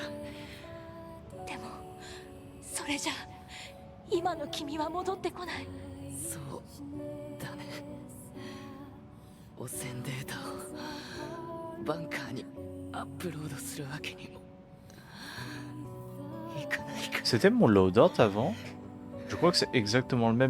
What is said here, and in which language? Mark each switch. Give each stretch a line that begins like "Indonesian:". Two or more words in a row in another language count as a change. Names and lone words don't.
Japanese: でもそれじゃ今の君は戻ってこない。そうだね。汚染データをバンカーにアップロードするわけにもいかないか。
French: C'était mon loadout avant. Je crois que c'est exactement le même.